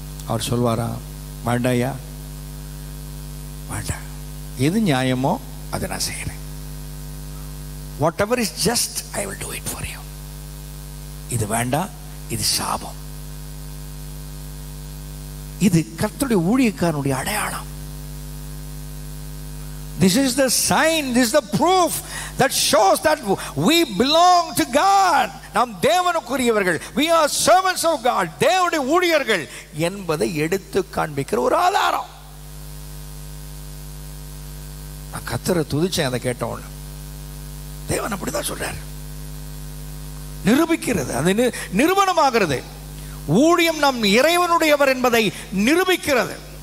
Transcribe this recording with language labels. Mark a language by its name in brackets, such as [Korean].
[Tamil] அவர் சொல்வாரா, வேண்டாயா, வேண்டாம், எது நியாயமோ அதை நான் செய்கிறேன். [English] Whatever is just, I will do it for you. [Tamil] இது வேண்டாம், இது சாபம். இது கர்த்தருடைய ஊழியக்காரனுடைய அடையாளம். [English] This is the sign, this is the proof that shows that we belong to God. [Tamil] நாம் தேவனுக்குரியவர்கள். [English] We are servants of God. [Tamil] தேவனுடைய ஊழியர்கள் என்பதை எடுத்து காண்பிக்கிற ஒரு ஆதாரம். நான் கர்த்தரை துதிச்சேன் அதை கேட்டோம். தேவன் அப்படிதான் சொல்றார். நிரூபிக்கிறது, அது நிரூபணமாகிறது. ஊழியம் நம் இறைவனுடையவர் என்பதை நிரூபிக்கிறது.